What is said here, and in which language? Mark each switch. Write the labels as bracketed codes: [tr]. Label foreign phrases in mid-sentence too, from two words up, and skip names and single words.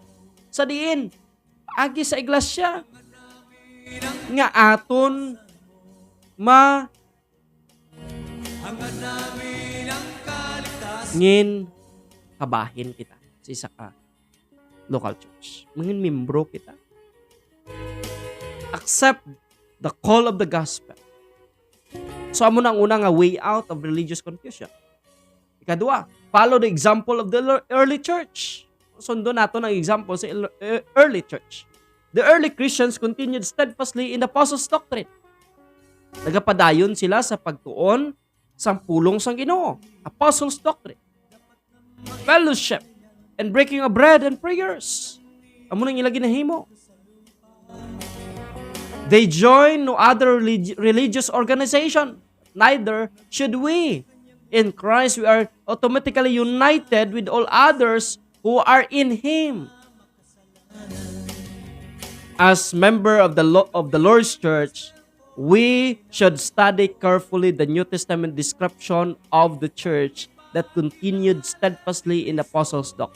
[hil] Sa diin, agi sa iglesia. Nga aton ngin kabahin kita sa isa ka local church. Mangin membro kita. [en] Accept the call of the gospel. [hil] So, amo na ang una nga [en] way out of religious confusion. [hil] Ikadua, [en] follow the example of the early church. [hil] Sundo nato ng example sa [en] early church. The early Christians continued steadfastly in the apostles' doctrine. [hil] Nagapadayon sila sa pagtuon sa pulong sang Ginoo, [en] apostles' doctrine, fellowship, and breaking of bread and prayers. [hil] Amo nang ila ginahimo. [en] They join no other religious organization. Neither should we. In Christ, we are automatically united with all others who are in Him. As member of the Lord's Church, we should study carefully the New Testament description of the church that continued steadfastly in the apostles' doctrine.